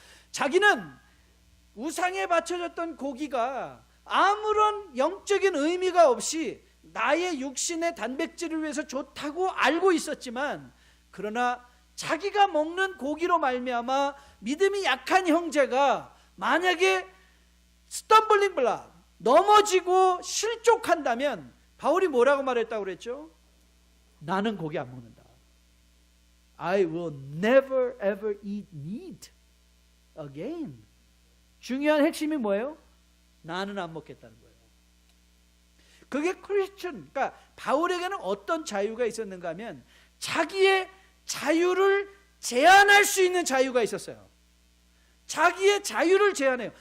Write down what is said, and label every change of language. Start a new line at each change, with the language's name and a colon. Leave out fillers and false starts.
Korean: 자기는 우상에 바쳐졌던 고기가 아무런 영적인 의미가 없이 나의 육신의 단백질을 위해서 좋다고 알고 있었지만, 그러나 자기가 먹는 고기로 말미암아 믿음이 약한 형제가 만약에 스텀블링 블락, 넘어지고 실족한다면 바울이 뭐라고 말했다고 그랬죠? 나는 고기 안 먹는다.
English: I will never ever eat meat again.
Korean: 중요한 핵심이 뭐예요? 나는 안 먹겠다는 거예요. 그게 크리스천, 그러니까 바울에게는 어떤 자유가 있었는가 하면 자기의 자유를 제한할 수 있는 자유가 있었어요. 자기의 자유를 제한해요.